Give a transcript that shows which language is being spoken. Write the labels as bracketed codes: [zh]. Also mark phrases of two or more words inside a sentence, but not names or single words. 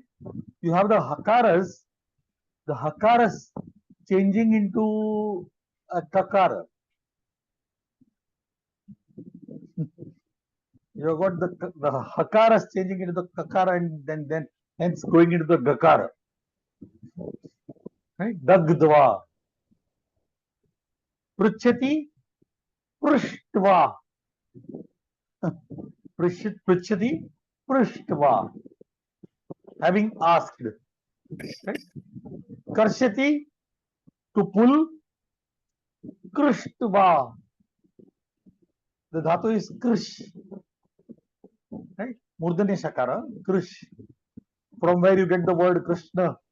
[en] You have the hakaras changing into a kakara. You have got the hakaras changing into the kakara and then hence going into the gakara. Right? Dagdva. [sa] Pruchati, prushtva. Pruchati, prushtva. [en] Having asked. Right? Karshati, to pull. Krishtva. The dhatu is krish. Right? [sa] Murdanya shakara, [en] krish. From where you get the word Krishna.